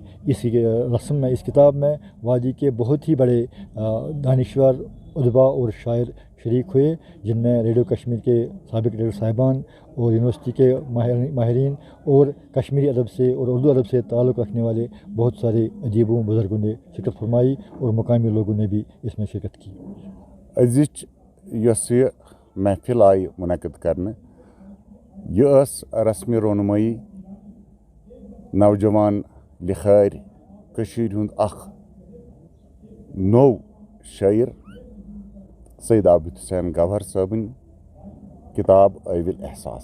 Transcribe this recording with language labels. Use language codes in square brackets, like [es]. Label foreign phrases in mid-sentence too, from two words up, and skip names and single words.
[ur] اس رسم میں، اس کتاب میں وادی کے بہت ہی بڑے دانشور، ادبا اور شاعر شریک ہوئے، جن میں ریڈیو کشمیر کے سابق ڈائریکٹر صاحبان اور یونیورسٹی کے ماہرین اور کشمیری ادب سے اور اردو ادب سے تعلق رکھنے والے بہت سارے ادیبوں، بزرگوں نے شرکت فرمائی، اور مقامی لوگوں نے بھی اس میں شرکت کی. [ks] أزِچ یۄس یہِ محفل آیہِ منعقد کرنہٕ، یہِ ٲس رسمِ رونمٲیی نوجوان لِکھٲرۍ کٔشیٖرِ ہُنٛد اکھ نوٚو شٲعر سید عابد حسین گوہر صٲبٕنۍ کتاب احوال احساس.